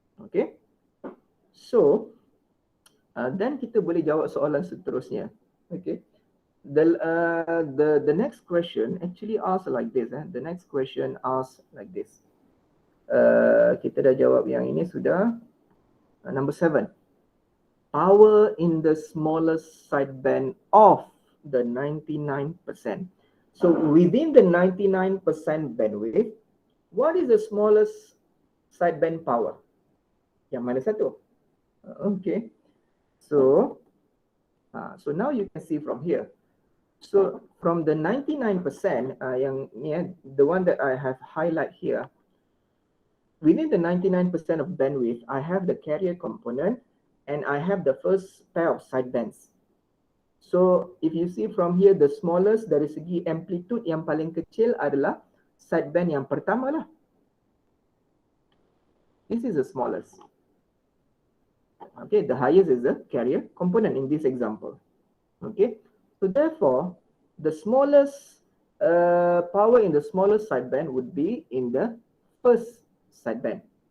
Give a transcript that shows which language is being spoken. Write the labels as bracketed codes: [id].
[ms] Okay, so then kita boleh jawab soalan seterusnya. [en] Okay, the next question actually asks like this. The next question asks like this. [ms] Kita dah jawab yang ini sudah. [en] Number 7. Power in the smallest sideband of the 99%. So within the 99% bandwidth, what is the smallest sideband power? [ms] Yang mana satu? [en] Okay. So now you can see from here. So from the 99%, [ms] yang ni, [en] the one that I have highlight here, within the 99% of bandwidth, I have the carrier component and I have the first pair of sidebands. So if you see from here, the smallest [ms] dari segi amplitude yang paling kecil adalah sideband yang pertama lah. [en] This is the smallest. Okay, the highest is the carrier component in this example. Okay, so therefore, the smallest power in the smallest sideband would be in the first sideband.